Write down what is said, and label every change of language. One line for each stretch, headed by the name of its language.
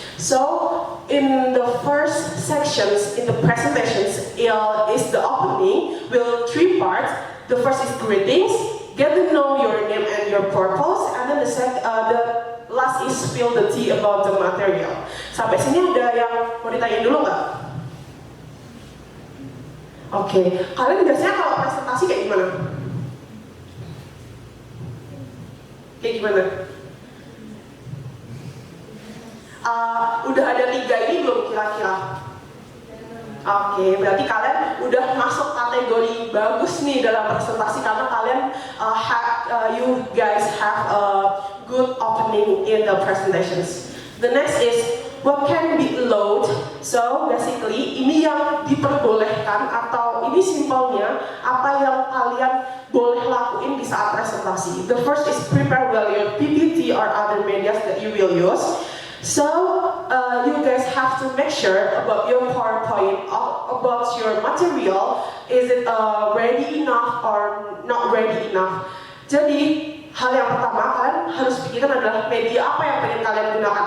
English: So in the first sections in the presentations is the opening with 3 parts. The first is greetings, get to know your name and your purpose, and then the last is spill the tea about the material.
Indonesian: Sampai sini ada yang mau ditanyain dulu nggak? Oke, kalian biasanya kalau presentasi kayak gimana? Kayak gimana? Udah ada 3 ini belum kira-kira? Oke, berarti kalian udah masuk kategori bagus nih dalam presentasi, karena kalian
English: you guys have a good opening in the presentations. The next is what can be allowed. So basically
Indonesian: ini yang diperbolehkan, atau ini simpelnya apa yang kalian boleh lakuin di saat presentasi.
English: The first is prepare well your PPT or other media that you will use. So you guys have to make sure about your PowerPoint, about your material, is it ready enough or not ready enough.
Indonesian: Jadi hal yang pertama kalian harus pikirkan adalah media apa yang pengen kalian gunakan.